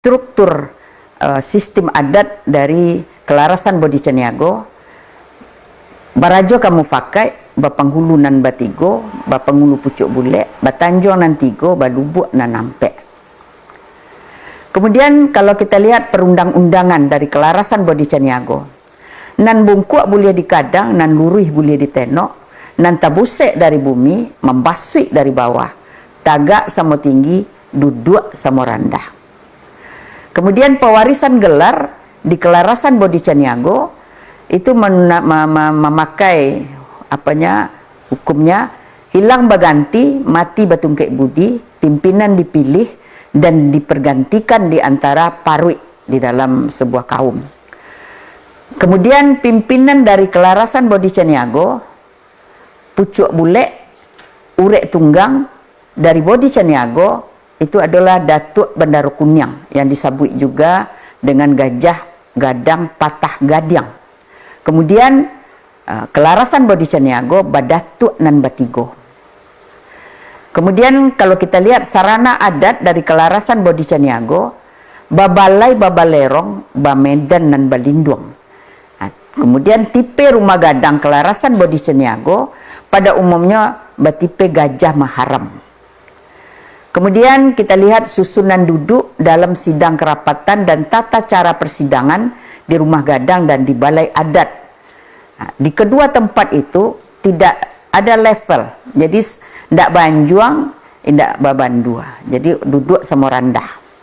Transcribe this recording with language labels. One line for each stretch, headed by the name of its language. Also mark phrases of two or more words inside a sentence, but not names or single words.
Indonesian: struktur sistem adat dari Kelarasan Bodicaniago.
Minangkabau: Barajo kamu pakai bapanghulu nan batigo, bapanghulu pucuk bule, batanjong nan tigo, balubuk nan nampe.
Indonesian: Kemudian kalau kita lihat perundang-undangan dari Kelarasan Bodicaniago,
Minangkabau: nan bungkuk boleh dikadang, nan luruh boleh ditenok, nan tabusek dari bumi, membasui dari bawah, tagak sama tinggi, duduk sama rendah.
Indonesian: Kemudian pewarisan gelar di Kelarasan Bodicaniago itu memakai hukumnya
Minangkabau: hilang baganti, mati batungkek budi,
Indonesian: pimpinan dipilih dan dipergantikan di antara parui di dalam sebuah kaum. Kemudian pimpinan dari Kelarasan Bodicaniago, pucuk bule, urek tunggang dari Bodicaniago itu adalah Datuk Bendaru Kunyang yang disebut juga dengan Gajah Gadang Patah Gadiang. Kemudian Kelarasan Bodicaniago
Minangkabau: Badatuk nan Batigo.
Indonesian: Kemudian kalau kita lihat sarana adat dari Kelarasan Bodicaniago,
Minangkabau: babalai babalerong, bamedan nan balindung.
Indonesian: Kemudian tipe rumah gadang Kelarasan Bodicaniago pada umumnya batipe gajah maharam. Kemudian kita lihat susunan duduk dalam sidang kerapatan dan tata cara persidangan di rumah gadang dan di balai adat. Di kedua tempat itu tidak ada level, jadi tidak banjuang, tidak babandua, jadi duduk sama rendah.